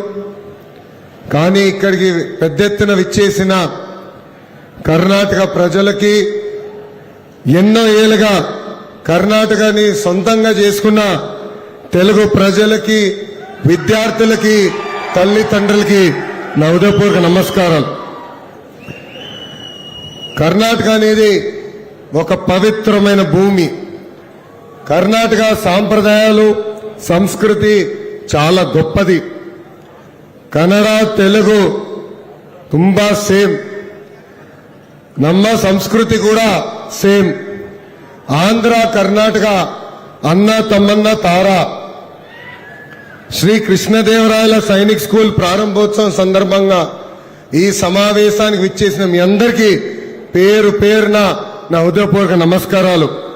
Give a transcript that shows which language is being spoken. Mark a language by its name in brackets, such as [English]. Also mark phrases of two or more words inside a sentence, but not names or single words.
[Telugu] కానీ ఇక్కడికి పెద్ద ఎత్తున విచ్చేసిన కర్ణాటక ప్రజలకి, ఎన్నో ఏళ్లుగా కర్ణాటకని సొంతంగా చేసుకున్న తెలుగు ప్రజలకి, విద్యార్థులకి, తల్లిదండ్రులకి నా హృదయపూర్వక నమస్కారాలు. కర్ణాటక అనేది ఒక పవిత్రమైన భూమి. కర్ణాటక సాంప్రదాయాలు, సంస్కృతి చాలా గొప్పది. [Kannada] కన్నడ, తెలుగు ತುಂಬಾ ಸೇಮ್. ನಮ್ಮ ಸಂಸ್ಕೃತಿ ಕೂಡ ಸೇಮ್. [Telugu] ఆంధ్ర, కర్ణాటక అన్న తమ్మన్న తార. శ్రీ కృష్ణదేవరాయల సైనిక్ స్కూల్ ప్రారంభోత్సవం సందర్భంగా ఈ సమావేశానికి విచ్చేసిన మీ అందరికీ పేరు పేరున నా హృదయపూర్వక నమస్కారాలు.